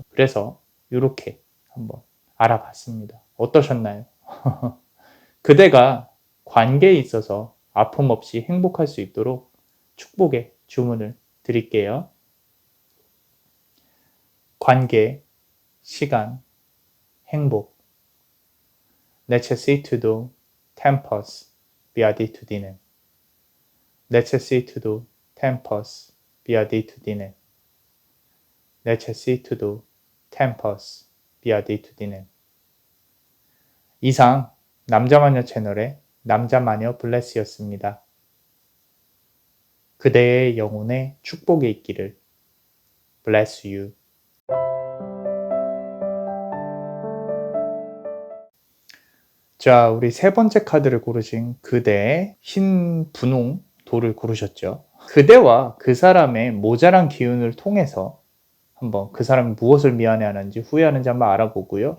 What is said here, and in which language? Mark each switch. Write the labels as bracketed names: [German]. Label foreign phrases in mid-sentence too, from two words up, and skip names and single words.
[Korean] 그래서 이렇게 한번 알아봤습니다. 어떠셨나요? 그대가 관계에 있어서 아픔 없이 행복할 수 있도록 축복의 주문을 드릴게요. 관계, 시간, 행복. [Latin] necessitudo tempus beatitudinem. necessitudo tempus beatitudinem. necessitudo tempus beatitudinem. [Korean] 이상 남자마녀 채널의 남자마녀 블레스였습니다. 그대의 영혼에 축복이 있기를. [English] Bless you. [Korean] 자, 우리 세 번째 카드를 고르신 그대의 흰 분홍 돌을 고르셨죠. 그대와 그 사람의 모자란 기운을 통해서 한번 그 사람이 무엇을 미안해하는지 후회하는지 한번 알아보고요.